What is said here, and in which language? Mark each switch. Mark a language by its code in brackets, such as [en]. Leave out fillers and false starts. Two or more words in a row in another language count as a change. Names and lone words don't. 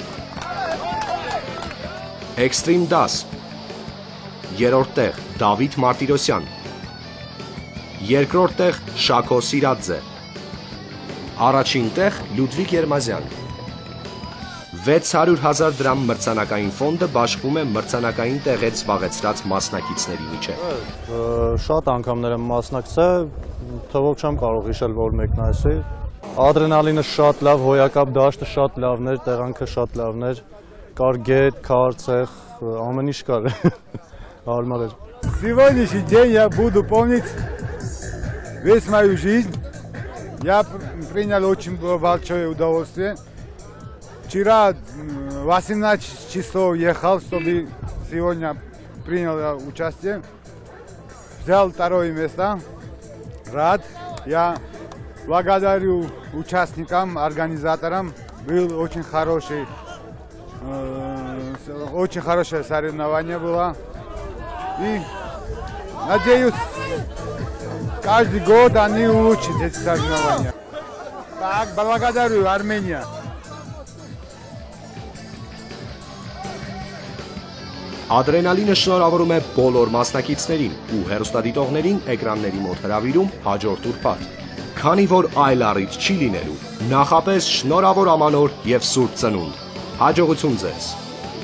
[hy] Էքստրիմ դաս 3-րդ տեղ Դավիթ Մարտիրոսյան, երկրորդ տեղ Շաքո Սիրաձե, առաջին տեղ Լյուդվիգ Երմազյան։ 600,000 դրամ մրցանակային ֆոնդը բաշխվում է մրցանակային տեղեր զբաղեցրած մասնակիցների միջև։ Շատ անգամներ եմ մասնակցել, թվով չեմ կարող հիշել, որ մեկն այսի։ Ադրենալինը շատ լավ, հոյակապ դաշտը շատ լավն էր, տեղանքը շատ լավն էր, կար գետ, քարցեղ, ամեն ինչ կար։ Հարմար էր։ [ru] Сегодняшний день я буду помнить весь мою жизнь. Я принял очень большое удовольствие. Вчера 18 часов ехал, чтобы сегодня принял участие. Взял второе место. Рад. Я благодарю участникам, организаторам. Был очень хорошее соревнование было. И надеюсь, каждый год они улучшат эти соревнования. Так, благодарю Армения. [hy] Ադրենալինը շնորհավորում է բոլոր մասնակիցներին ու հեռուստադիտողներին էկրանների մոտ հրավիրում հաջորդ ուրբաթ։ Քանի որ այլ առիթ չի լինելու, նախապես շնորհավոր ամանոր եւ սուրբ ծնունդ։ Հաջողություն ձեզ։